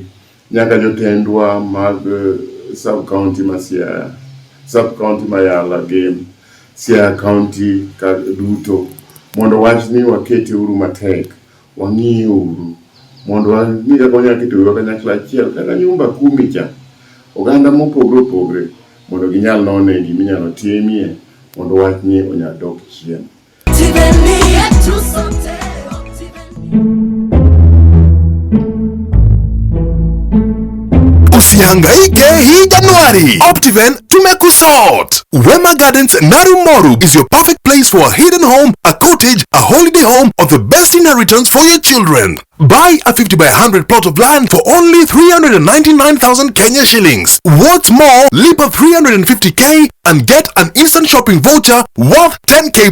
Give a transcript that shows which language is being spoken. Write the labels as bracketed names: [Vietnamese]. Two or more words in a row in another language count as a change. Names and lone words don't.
[Luo (Kenya and Tanzania)] nyaka jotendwa mag sub-county Siaya, sub-county Yala game, Siaya county duto, mondo wachni wakete uru matek, wang'iye uru, mondo wang'i kaka wanyalo keto kanyakla achiel kaka nyumba 10 cha, oganda mopogre opogre, mondo ginyal none giminyalo timie, mondo wachni onyal dok chien. [Swahili] Usihangaike hii Januari. Optiven tumekusort. [English] Wema Gardens Narumoru is your perfect place for a hidden home, a cottage, a holiday home, or the best inheritance for your children. Buy a 50 by 100 plot of land for only 399,000 Kenya shillings. What's more, Lipa 350k and get an instant shopping voucher worth 10k.